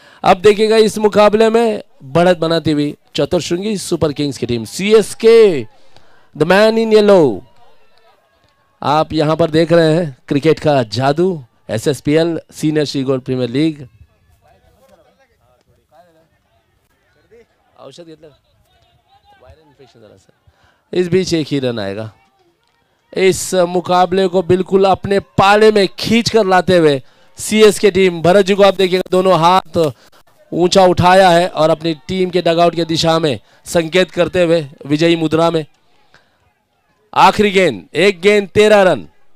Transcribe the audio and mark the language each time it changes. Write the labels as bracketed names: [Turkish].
[Hindi] अब देखिएगा इस मुकाबले में बढ़त बनाती हुई चतुर्श्रृंगी सुपर किंग्स की team CSK, the man in yellow. आप यहां पर देख रहे हैं क्रिकेट का जादू, एसएसपीएल सीनियर श्रीगोंड प्रीमियर लीग। [Marathi] औषध घेतलं, वायरल इन्फेक्शन झालं सर। [Hindi] इस बीच 1 ही रन आएगा। इस मुकाबले को बिल्कुल अपने पाले में खींच कर लाते हुए सीएसके टीम, भरत जी को आप देखिएगा दोनों हाथ ऊंचा उठाया है और अपनी टीम के डगआउट की दिशा में संकेत करते हुए विजयी मुद्रा में। आखिरी गेंद, 1 गेंद 13 रन।